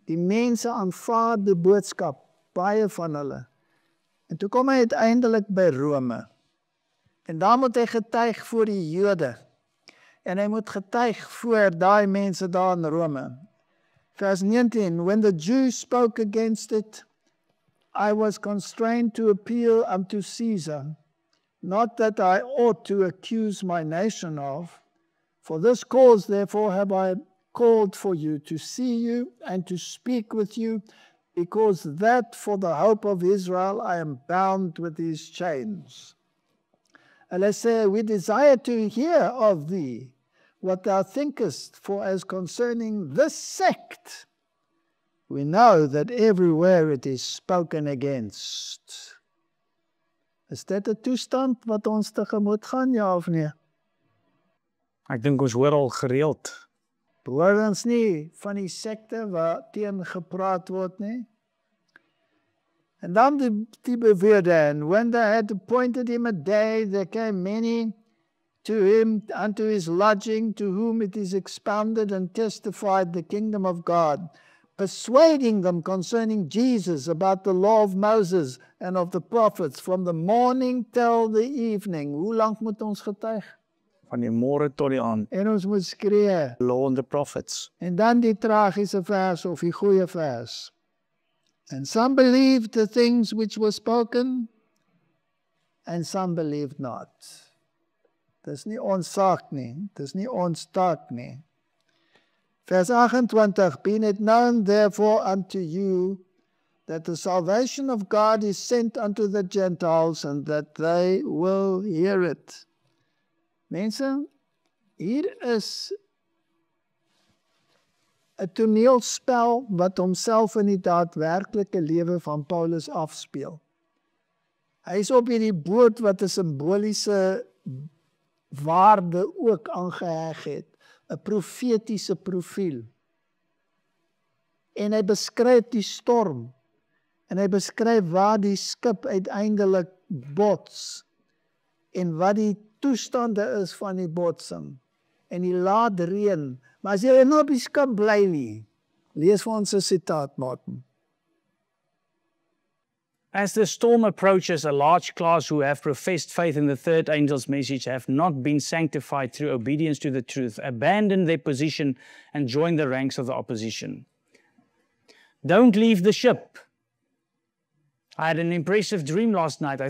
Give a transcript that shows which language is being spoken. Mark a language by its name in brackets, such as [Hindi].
[Afrikaans] Die mense aanvaar die boodskap, baie van hulle. En toe kom hy uiteindelik by Rome. En daar moet hy getuig voor die Jode. En hy moet getuig voor daai mense daar in Rome. [English] Vers 19, when the Jews spoke against it, I was constrained to appeal unto Caesar, not that I ought to accuse my nation of. For this cause, therefore, have I called for you, to see you and to speak with you, because that for the hope of Israel I am bound with these chains. And I say, we desire to hear of thee what thou thinkest, for as concerning this sect, we know that everywhere it is spoken against. [Afrikaans] Is dit 'n toestand wat ons tegemoet gaan, ja of nee? Ek dink ons hoor al gereeld. Behoor ons nie van die sekte wat teen gepraat word nie? En dan die beweerde, [English] and when they had appointed him a day, there came many to him unto his lodging, to whom it is expounded and testified the kingdom of God, persuading them concerning Jesus about the law of Moses and of the prophets, from the morning till the evening. [Afrikaans] Hoe lank moet ons getuig? Van die môre tot die aand. En ons moet skree. [English] Law and the prophets. [Afrikaans] En dan die tragiese vers of die goeie vers. [English] And some believed the things which were spoken, and some believed not. [Afrikaans] Dis nie ons saak nie, dis nie ons taak nie. [English] Vers 28, Be it known therefore unto you, that the salvation of God is sent unto the Gentiles, and that they will hear it. [Afrikaans] Mense, hier is 'n toneelspel wat homself in die daadwerklike lewe van Paulus afspeel. Hy is op hierdie boot wat 'n simboliese waarde ook aangeheg het, 'n profetiese profiel. En hy beskryf die storm, en hy beskryf waar die skip uiteindelik bots, en wat die toestande is van die botsing, en die laat reën. Maar as jy nou op die skip bly nie, lees vir ons 'n sitaat, Martin. [English] As the storm approaches, a large class who have professed faith in the third angel's message have not been sanctified through obedience to the truth, abandon their position and join the ranks of the opposition. Don't leave the ship. I had an impressive dream last night.